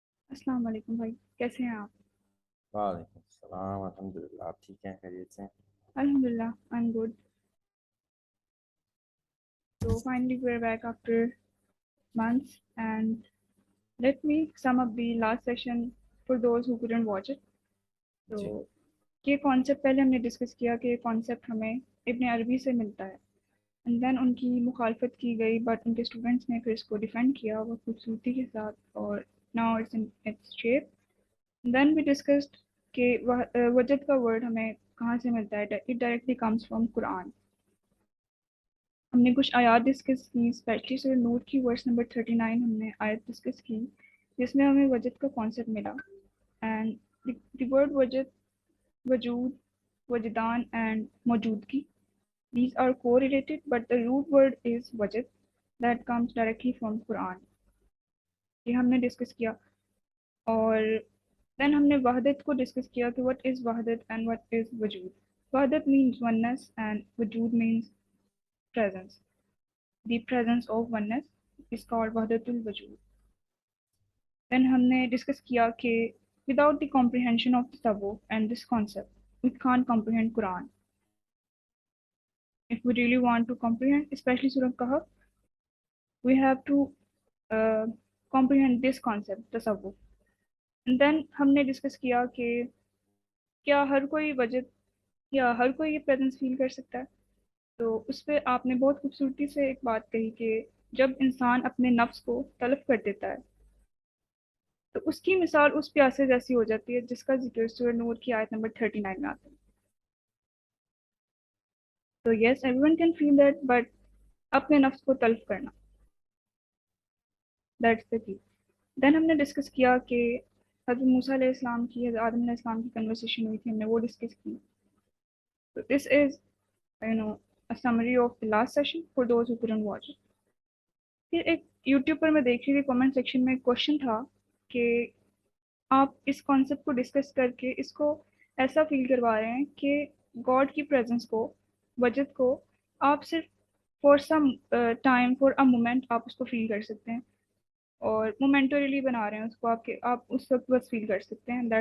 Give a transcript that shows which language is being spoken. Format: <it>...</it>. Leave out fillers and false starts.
<ur>السلام علیکم بھائی، کیسے ہیں آپ؟ وعلیکم السلام، الحمد للہ، آپ ٹھیک ہیں؟ خیریت سے ہیں؟</ur> <en>الحمد للہ I am good. So finally we're back after months, and let me sum up the last session for those who couldn't watch it.</en> <ur>جی تو یہ کانسیپٹ پہلے ہم نے ڈسکس کیا کہ یہ کانسیپٹ ہمیں ابن عربی سے ملتا ہے، اینڈ دین ان کی مخالفت کی گئی، بٹ ان کے اسٹوڈنٹس نے پھر اس کو ڈیفینڈ کیا وہ خوبصورتی کے ساتھ، اور</ur> <en>Now it's in it's shape. Then we discussed</en> <ur>کہ وجد کا ورڈ ہمیں کہاں سے ملتا ہے.</ur> <en>It directly comes from Quran.</en> <ur>ہم نے کچھ آیات ڈسکس کی، اسپیشلی سورہ نور کی ورس نمبر 39 ہم نے آیت ڈسکس کی جس میں ہمیں وجد کا کانسیپٹ ملا.</ur> <en>And the word وجد، وجود، وجدان اینڈ موجودگی، these are correlated but the root word is wajid that comes directly from Quran.</en> <ur>یہ ہم نے ڈسکس کیا. اور دین ہم نے وحدت کو ڈسکس کیا کہ</ur> <en>what is</en> <ur>وحدت</ur> <en>and what is</en> <ur>وجود.</ur> <en>وحدت means oneness and وجود means presence. The presence of oneness is called وحدت الوجود. Then</en> <ur>ہم نے ڈسکس کیا کہ</ur> <en>without the comprehension of تصوف and this concept we can't comprehend Quran. If we really want to comprehend especially Surah Kahf, we have to uh, comprehend this concept تصوف. And then</en> <ur>ہم نے discuss کیا کہ کیا ہر کوئی وجد یا ہر کوئی یہ پریزنس فیل کر سکتا ہے. تو اس پہ آپ نے بہت خوبصورتی سے ایک بات کہی کہ جب انسان اپنے نفس کو تلف کر دیتا ہے تو اس کی مثال اس پیاسے جیسی ہو جاتی ہے جس کا ذکر سورہ نور کی آیت نمبر 39 میں آتا ہے.</ur> <en>تو yes everyone can feel that, but</en> <ur>اپنے نفس کو تلف کرنا،</ur> <en>That's the key.</en> <ur>دین ہم نے ڈسکس کیا کہ حضرت موسیٰ علیہ السلام کی، حضرت آدم علیہ السلام کی کنورسیشن ہوئی تھی، ہم نے وہ ڈسکس کی.</ur> <en>تو this is a summary of the last session for those who couldn't watch it.</en> <ur>پھر ایک یوٹیوب پر میں دیکھ رہی تھی کامنٹ سیکشن میں ایک کوشچن تھا کہ آپ اس کانسیپٹ کو ڈسکس کر کے اس کو ایسا فیل کروا رہے ہیں کہ گاڈ کی پریزنس کو، وجد کو آپ صرف</ur> <en>for some time, for a moment</en> <ur>آپ اس کو فیل کر سکتے ہیں، اور مومنٹریلی بنا رہے ہیں اس کو، آپ اس وقت بس فیل کر سکتے ہیں.</ur>